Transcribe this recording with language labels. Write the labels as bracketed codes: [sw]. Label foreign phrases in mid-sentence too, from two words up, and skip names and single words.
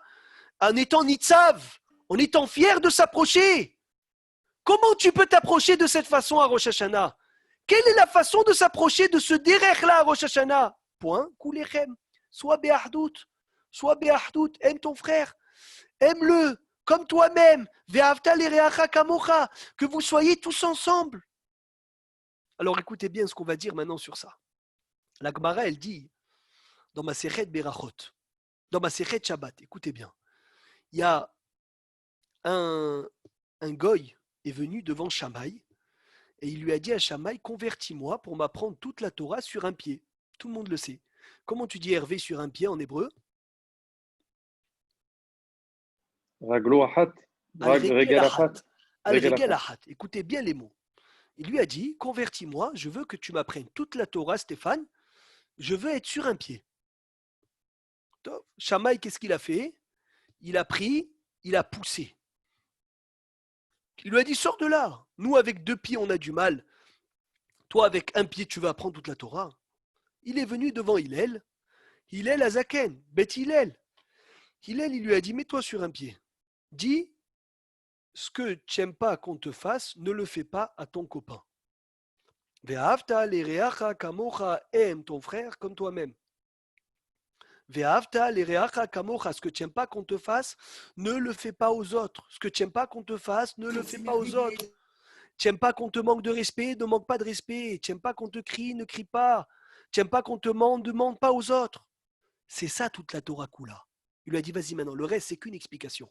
[fr] En étant Nitzav, en étant fier de s'approcher. Comment tu peux t'approcher de cette façon à Rosh Hashanah? Quelle est la façon de s'approcher de ce derech-là à Rosh Hashanah? Point, Kulechem. Sois be'ahdout. Sois be'ahdout. Aime ton frère. Aime-le comme toi-même. [he] ואהבת לרעך כמוך. [fr] Que vous soyez tous ensemble. Alors écoutez bien ce qu'on va dire maintenant sur ça. La Gemara, elle dit, dans ma Sechet Berachot, dans ma Sechet Shabbat, écoutez bien, il y a un goy est venu devant Shammai et il lui a dit à Shammai, convertis-moi pour m'apprendre toute la Torah sur un pied. Tout le monde le sait. Comment tu dis Hervé sur un pied en hébreu? [he] רגלו אחת. רגל אחת. על רגל אחת. [fr] Écoutez bien les mots. Il lui a dit, convertis-moi, je veux que tu m'apprennes toute la Torah, Stéphane. Je veux être sur un pied. Shammai, qu'est-ce qu'il a fait? Il a pris, il a poussé. Il lui a dit, sors de là. Nous, avec 2 pieds, on a du mal. Toi, avec un pied, tu vas apprendre toute la Torah. Il est venu devant Hillel. Hillel Azaken, Beth Hillel. Hillel, il lui a dit, mets-toi sur un pied. Dis, ce que tu n'aimes pas qu'on te fasse, ne le fais pas à ton copain. [he] ואהבת לרעך כמוך, [fr] aime ton frère comme toi-même. [he] ואהבת לרעך כמוך, [fr] ce que tu n'aimes pas qu'on te fasse, ne le fais pas aux autres. Ce que tu n'aimes pas qu'on te fasse, ne le fais pas aux autres. Tu n'aimes pas qu'on te manque de respect, ne manque pas de respect. Tu n'aimes pas qu'on te crie, ne crie pas. Tu n'aimes pas qu'on te demande pas aux autres. C'est ça toute la Torah Kula. Il lui a dit, vas-y maintenant, le reste, c'est qu'une explication.